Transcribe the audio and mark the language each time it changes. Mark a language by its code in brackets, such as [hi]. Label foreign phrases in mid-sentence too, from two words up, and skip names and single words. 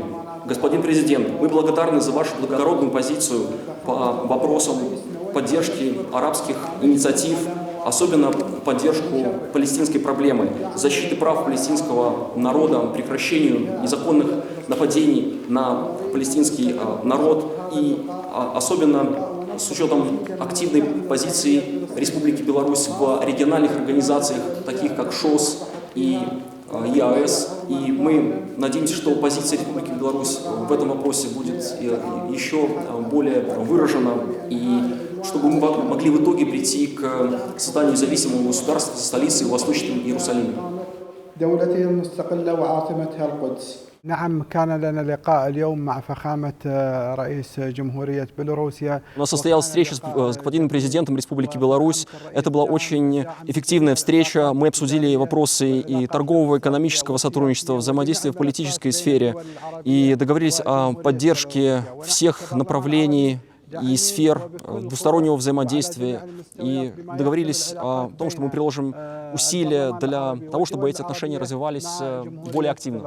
[ru] Господин президент, мы благодарны за вашу благородную позицию по вопросам поддержки арабских инициатив, особенно поддержку палестинской проблемы, защиты прав палестинского народа, прекращению незаконных нападений на палестинский народ и особенно с учетом активной позиции Республики Беларусь в региональных организациях, таких как ШОС и ЕАЭС. И мы надеемся, что позиция Республики Беларусь в этом вопросе будет еще более выражена, и чтобы мы могли в итоге прийти к созданию независимого государства со столицей в Восточном Иерусалиме. [ar] دولته المستقلة وعاصمتها القدس. نعم كان لنا لقاء اليوم مع فخامة رئيس جمهورية بيلاروسيا. [ru] У нас состоялась встреча с господином президентом Республики Беларусь. Это была очень эффективная встреча. Мы обсудили вопросы и торгового, экономического сотрудничества, взаимодействия в политической сфере и договорились о поддержке всех направлений и сфер двустороннего взаимодействия, и договорились о том, что мы приложим усилия для того, чтобы эти отношения развивались более активно.